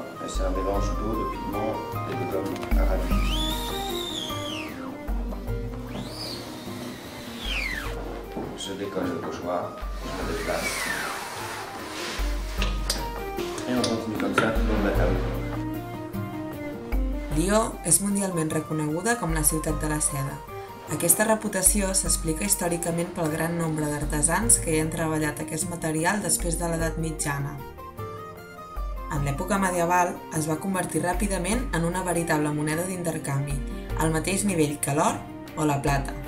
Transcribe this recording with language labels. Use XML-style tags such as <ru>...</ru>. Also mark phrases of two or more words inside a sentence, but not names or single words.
<fr>C'est un mélange d'eau, de pigments et de gomme arabique. Je décolle le pochoir, je le déplace. Et on continue comme ça tout le long de la table.</fr> <ca>Lió és mundialment reconeguda com la ciutat de la seda. Aquesta reputació s'explica històricament pel gran nombre d'artesans que hi han treballat aquest material després de l'edat mitjana. En l'època medieval es va convertir ràpidament en una veritable moneda d'intercanvi, al mateix nivell que l'or o la plata.</ca>